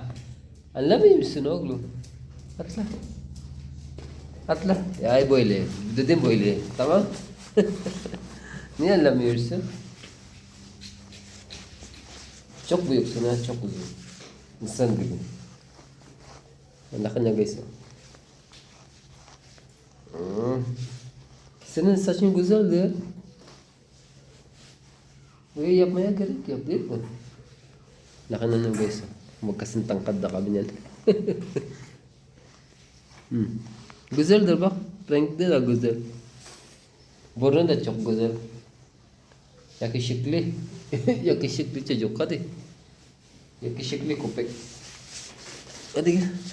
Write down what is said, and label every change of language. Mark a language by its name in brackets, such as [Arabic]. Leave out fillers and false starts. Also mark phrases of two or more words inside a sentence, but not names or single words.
[Turkish] Anlamıyor musun oğlum? Atla. Ya böyle. Dedim böyle. Tamam. Niye anlamıyorsun? Çok büyüksün ha. Çok uzun. İnsan gibi. [Filipino] Laki niya guys. [Turkish] Senin saçın güzeldi. Böyle yapmaya gerek yok değil mi? [Filipino] Laki na niya guys. Magkasing tangkad na kami niyan. [Turkish] Güzeldir bak. Renkli de güzel. Burnu da çok güzel. Yakışıklı. Yakışıklı çocuk hadi. Yakışıklı köpek. Hadi gel.